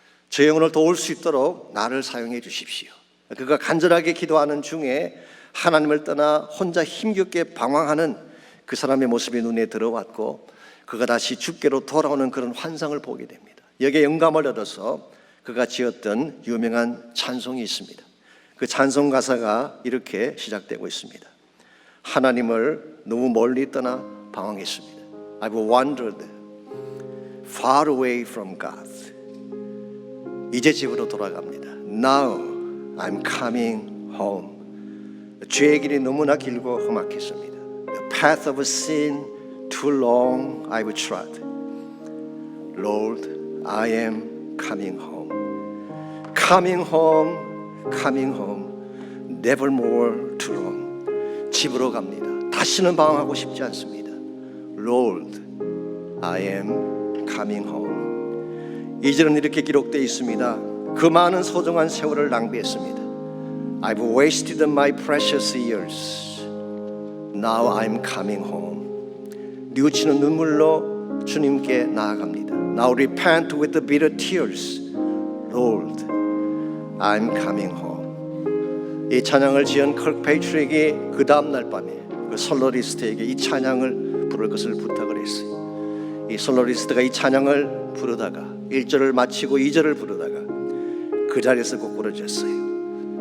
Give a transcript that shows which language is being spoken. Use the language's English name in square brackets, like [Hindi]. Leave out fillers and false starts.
[Korean] 저 영혼을 도울 수 있도록 나를 사용해 주십시오. 그가 간절하게 기도하는 중에 하나님을 떠나 혼자 힘겹게 방황하는 그 사람의 모습이 눈에 들어왔고 그가 다시 주께로 돌아오는 그런 환상을 보게 됩니다. 여기에 영감을 얻어서 그가 지었던 유명한 찬송이 있습니다. 그 찬송 가사가 이렇게 시작되고 있습니다. 하나님을 너무 멀리 떠나 방황했습니다. [English] I've wandered far away from God. [Korean] 이제 집으로 돌아갑니다. [English] Now I'm coming home. [Korean] 죄의 길이 너무나 길고 험악했습니다. [English] The path of sin too long I've trod. Lord, I am coming home. Coming home, coming home. Never more to roam. [Korean] 집으로 갑니다. [English] 다시는 방황하고 싶지 않습니다. Lord, I am coming home. [Korean] 이절은 이렇게 기록되어 있습니다. 그 많은 소중한 세월을 낭비했습니다. [English] I've wasted my precious years. Now I'm coming home. [Korean] 뉘우치는 눈물로 주님께 나아갑니다. [English] Now repent with the bitter tears. Lord, I'm coming home. [Korean] 이 찬양을 지은 컬크 페이트릭이 그 다음 날 밤에 그 솔로리스트에게 이 찬양을 부를 것을 부탁을 했어요. 이 솔로리스트가 이 찬양을 부르다가 1절을 마치고 2절을 부르다가 그 자리에서 고꾸라졌어요.